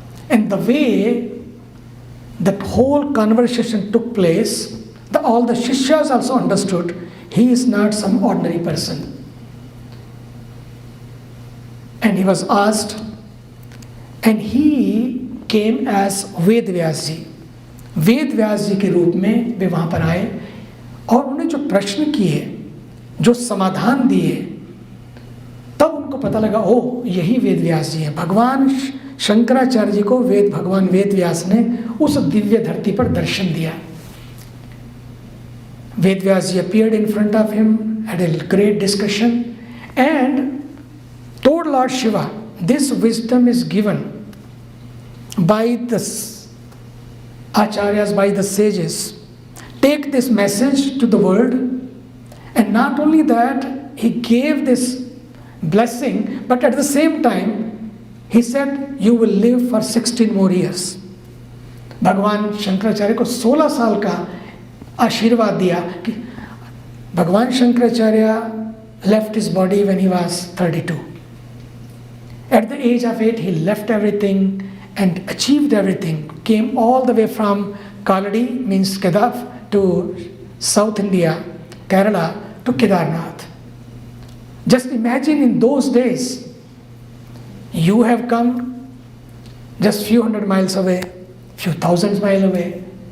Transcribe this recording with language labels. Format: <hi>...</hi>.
<en>And the way that whole conversation took place, all the Shishyas also understood he is not some ordinary person. And he was asked, and he came as Ved Vyas ji.</en> <hi>Ved Vyas जी के रूप में वे वहाँ पर आए, और उन्हें जो प्रश्न किए, जो समाधान दिए, तब उनको पता लगा, ओ यही वेद व्यास जी हैं। भगवान शंकराचार्य जी को भगवान वेद व्यास ने उस दिव्य धरती पर दर्शन दिया।</hi> <en>Ved Vyas ji appeared in front of him, had a great discussion, and told Lord Shiva, this wisdom is given by the acharyas, by the sages. Take this message to the world. And not only that, he gave this blessing, but at the same time he said, you will live for 16 more years.</en> <hi>भगवान शंकराचार्य को 16 साल का आशीर्वाद दिया कि भगवान Shankaracharya</hi> <en>left his body when he was 32. At the age of 8, he left everything and achieved everything. Came all the way from Kaladi, means Kedaf, to South India, Kerala, to Kedarnath. Just imagine in those days, you have come just few hundred miles away, few thousand miles away.</en>